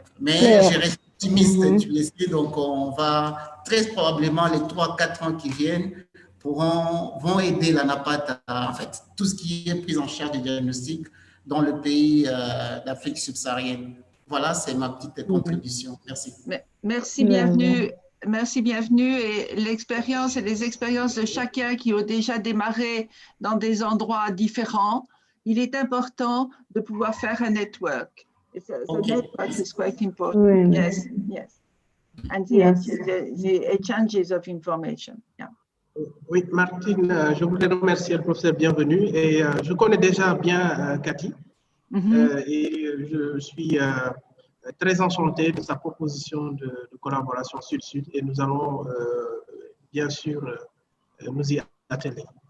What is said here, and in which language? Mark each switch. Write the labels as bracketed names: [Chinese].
[French] Mais je reste optimiste, tu le sais, donc on va très probablement les 3-4 ans qui viennent vont aider la NAPAT à, en fait, tout ce qui est prise en charge du diagnostic dans le pays d'Afrique subsaharienne. Voilà, c'est ma petite contribution. Merci. Merci, bienvenue. Merci, bienvenue. Et l'expérience et les expériences de chacun qui ont déjà démarré dans des endroits différents, il est important de pouvoir faire un network. [English] The network is quite important. Yes, yes. And the exchanges of information. Yeah. [French] Oui, Martine, je voulais remercier le professeur Bienvenue et je connais déjà bien Cathy et je suis très enchanté de sa proposition de collaboration Sud-Sud et nous allons bien sûr nous y atteler.